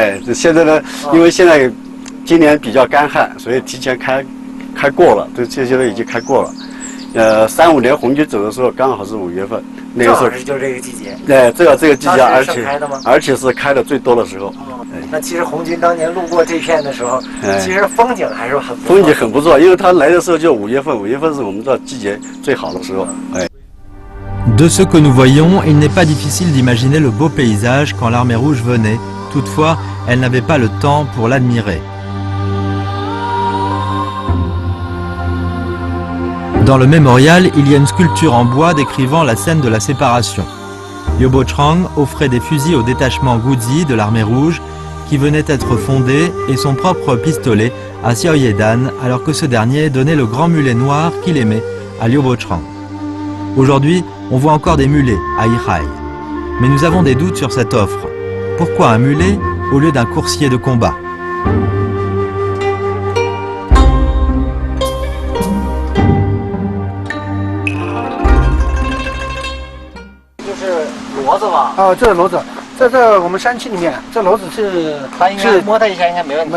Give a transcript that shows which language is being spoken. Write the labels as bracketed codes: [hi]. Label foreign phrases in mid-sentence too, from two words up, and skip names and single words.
[zh] 哎，现在呢，因为现在今年比较干旱，所以提前开过了，这些都已经开过了。35年红军走的时候，刚好是5月份，那个时候就是这个季节。对，这个季节，而且是开的最多的时候。那其实红军当年路过这片的时候，其实风景还是很不错。风景很不错，因为他来的时候就5月份，5月份是我们这季节最好的时候。哎。 [fr] De ce que nous voyons, il n'est pas difficile d'imaginer le beau paysage quand l'armée rouge venait. Toutefois, elle n'avait pas le temps pour l'admirer. Dans le mémorial, il y a une sculpture en bois décrivant la scène de la séparation. Lyobo Chrang offrait des fusils au détachement Guzi de l'armée rouge qui venait être fondé et son propre pistolet à Xiao Yedan alors que ce dernier donnait le grand mulet noir qu'il aimait à Lyobo Chrang. Aujourd'hui, on voit encore des mulets à Ihai. Mais nous avons des doutes sur cette offre. Pourquoi un mulet au lieu d'un coursier de combat? [zh] 哦，这是骡子，在我们山区里面，这骡子是摸它一下应该没问题。